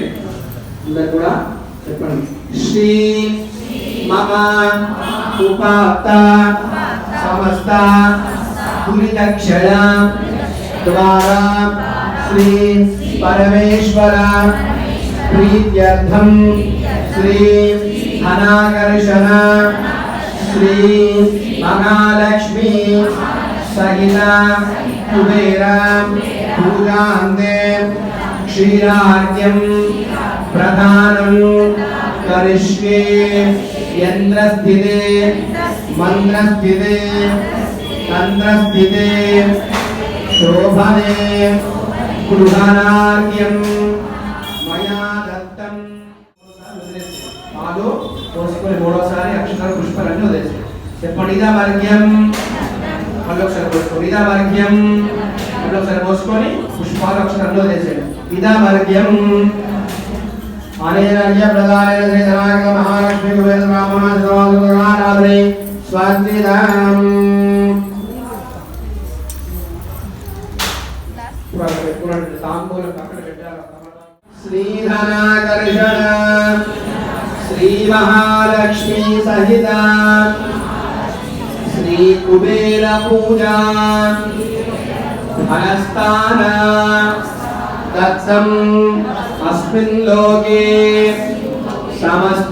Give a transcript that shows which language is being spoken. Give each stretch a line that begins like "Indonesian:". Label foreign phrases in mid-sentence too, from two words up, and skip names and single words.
Telugu: అందరు కూడా చెప్పండి.
Sanskrit: శ్రీ మమ ఉపాత సమస్త పురితక్షయ ద్వారా శ్రీ పరమేశ్వర ప్రీత్యర్థం శ్రీ ధనాకర్షణ श्री महालक्ष्मी सहित कुबेर पूजान्ते क्षीरार्घ्यं प्रदानं करिष्ये. यन्त्रस्थिते मन्त्रस्थिते तन्त्रस्थिते शोभने गृहाणार्घ्यं मया दत्तं.
Telugu: పాలు పోసుకొని మూడోసారి అక్షరాలు పుష్పాలన్నీ వదిలేసి చెప్పండి.
Sanskrit: ఇదా వర్గ్యం.
Telugu: మళ్ళీ ఒకసారి పోసుకోండి.
Sanskrit: ఇదా వర్గ్యం.
Telugu: మళ్ళీ ఒకసారి పోసుకొని పుష్పాలు అక్షరాలు వదిలేసేయండి.
Sanskrit: ఇదా వర్గ్యం. అనేన ప్రదాన శ్రీ ధనాక మహాలక్ష్మి కుబేర బ్రాహ్మణారాధనే స్వాతిదానం.
Telugu: తాంబూలం పక్కన పెట్టాలి.
Sanskrit: శ్రీధనాకర్షణ श्री महालक्ष्मी सहित श्री कुबेर पूजा धनस्थान दत्तम् अस्मिन् लोके समस्त